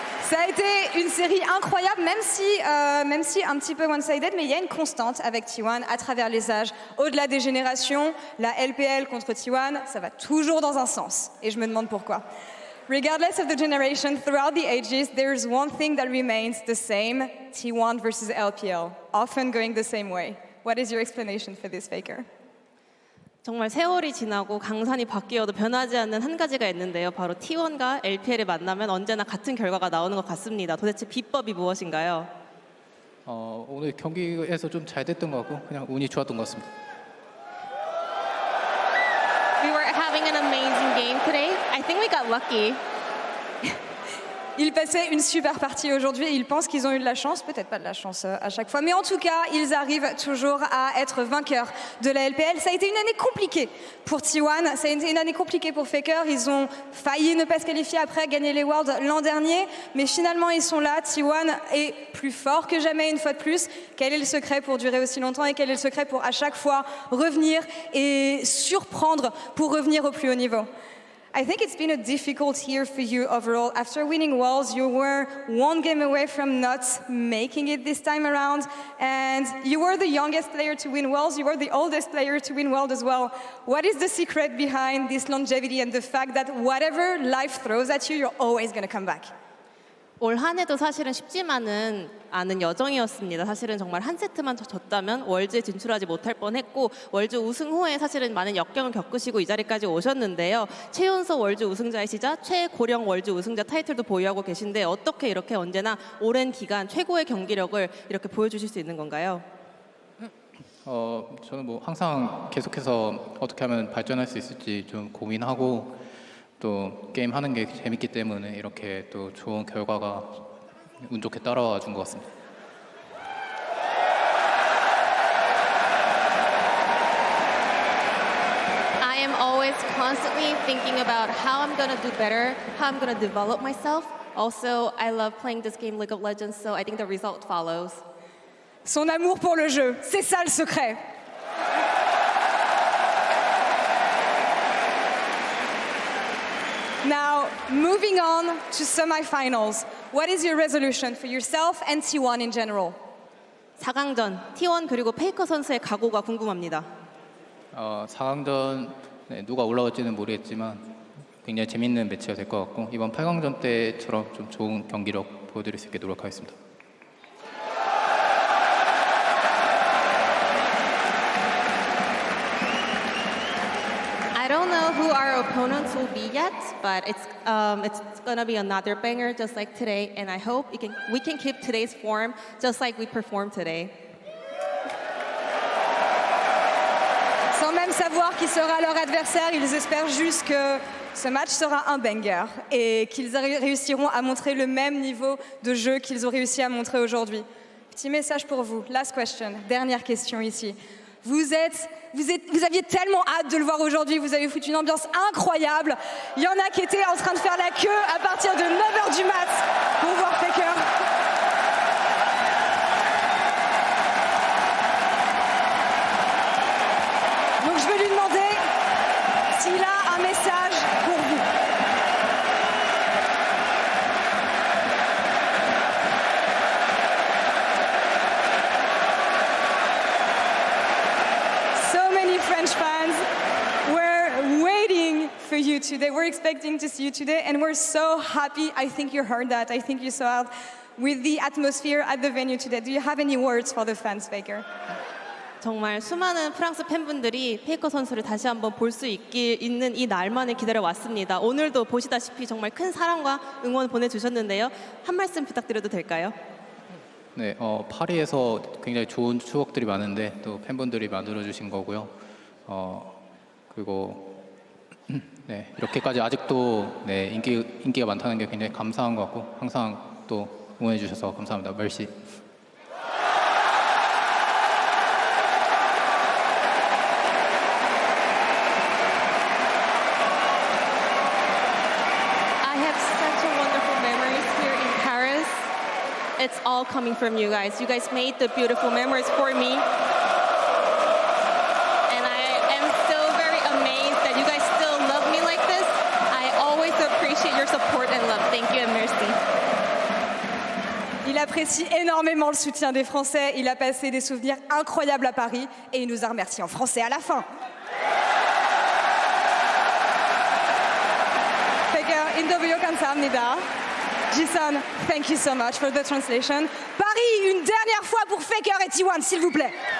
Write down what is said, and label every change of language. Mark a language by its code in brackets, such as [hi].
[fr] Ça a été une série incroyable, même si un petit peu one-sided, mais il y a une constante avec T1 à travers les âges. Au-delà des générations, la LPL contre T1, ça va toujours dans un sens. Et je me demande pourquoi. [en] Regardless of the generation, throughout the ages, there's one thing that remains the same, T1 versus LPL, often going the same way. What is your explanation for this, FLICKR? [ko] 정말 세월이 지나고 강산이 바뀌어도 변하지 않는 한 가지가 있는데요. 바로 T1과 LPL을 만나면 언제나 같은 결과가 나오는 것 같습니다. 도대체 비법이 무엇인가요? 오늘 경기에서 좀 잘 됐던 것 같고 그냥 운이 좋았던 것 같습니다. [en] We were having an amazing game today. I think we got lucky. [fr] Ils passaient une super partie aujourd'hui et ils pensent qu'ils ont eu de la chance, peut-être pas de la chance à chaque fois, mais en tout cas, ils arrivent toujours à être vainqueurs de la LPL. Ça a été une année compliquée pour T1, ça a été une année compliquée pour FLICKR. Ils ont failli ne pas se qualifier après gagner les Worlds l'an dernier, mais finalement ils sont là. T1 est plus fort que jamais une fois de plus. Quel est le secret pour durer aussi longtemps et quel est le secret pour à chaque fois revenir et surprendre pour revenir au plus haut niveau? [en] I think it's been a difficult year for you overall. After winning Worlds, you were one game away from not making it this time around. And you were the youngest player to win Worlds. You were the oldest player to win Worlds as well. What is the secret behind this longevity and the fact that whatever life throws at you, you're always going to come back? [ko] 올 한 해도 사실은 쉽지만은 않은 여정이었습니다. 사실은 정말 한 세트만 졌다면 월드에 진출하지 못할 뻔했고 월드 우승 후에 사실은 많은 역경을 겪으시고 이 자리까지 오셨는데요. 최연소 월드 우승자이시자 최고령 월드 우승자 타이틀도 보유하고 계신데 어떻게 이렇게 언제나 오랜 기간 최고의 경기력을 이렇게 보여주실 수 있는 건가요? 저는 뭐 항상 계속해서 어떻게 하면 발전할 수 있을지 좀 고민하고 또 게임 하는 게 재밌기 때문에 이렇게 또 좋은 결과가 운 좋게 따라와 준 것 같습니다. [en] I am always constantly thinking about how I'm going to do better, how I'm going to develop myself. Also, I love playing this game League of Legends, so I think the result follows. [fr] Son amour pour le jeu, c'est ça le secret. [en] Now, moving on to semifinals, what is your resolution for yourself and T1 in general? [ko] 4강전, T1 그리고 페이커 선수의 각오가 궁금합니다. 4강전 누가 올라올지는 모르겠지만 굉장히 재밌는 매치가 될 것 같고 이번 8강전 때처럼 좀 좋은 경기력 보여드릴 수 있게 노력하겠습니다. [en] I don't know who our opponents will be yet, but it's gonna be another banger just like today, and I hope we can keep today's form just like we performed today. [fr] Sans même savoir qui sera leur adversaire, ils espèrent juste que ce match sera un banger et qu'ils réussiront à montrer le même niveau de jeu qu'ils ont réussi à montrer aujourd'hui. Petit message pour vous, [en] last question, [fr] dernière question ici. Vous aviez tellement hâte de le voir aujourd'hui, vous avez foutu une ambiance incroyable. Il y en a qui étaient en train de faire la queue à partir de 9h du mat pour voir FLICKR. Donc je vais lui demander s'il a un message pour vous. [en] French fans were today. We're expecting to see you today, and we're so happy. I think you heard that. I think you saw it with the atmosphere at the venue today. Do you have any words for the fans, FLICKR? [ko] 정말 수많은 프랑스 팬분들이 페이커 선수를 다시 한번 볼 수 있는 이 날만을 기다려 왔습니다. 오늘도 보시다시피 정말 큰 사랑과 응원 보내주셨는데요. 한 말씀 부탁드려도 될까요? 네, 파리에서 굉장히 좋은 추억들이 많은데 또 팬분들이 만들어주신 거고요. 그리고 네, 이렇게까지 아직도 네, 인기가 많다는 게 굉장히 감사한 것 같고 항상 또 응원해 주셔서 감사합니다. [fr] 멜시. [en] I have such a wonderful memories here in Paris. It's all coming from you guys. You guys made the beautiful memories for me. And I am still very amazed that you guys still love me like this. I always appreciate your support and love. Thank you and merci. [fr] Il apprécie énormément le soutien des Français. Il a passé des souvenirs incroyables à Paris et il nous a remerciés en français à la fin. [ko] FLICKR, 인터뷰 감사합니다. [en] Jason, thank you so much for the translation. [fr] Paris, une dernière fois pour FLICKR et T1, s'il vous plaît.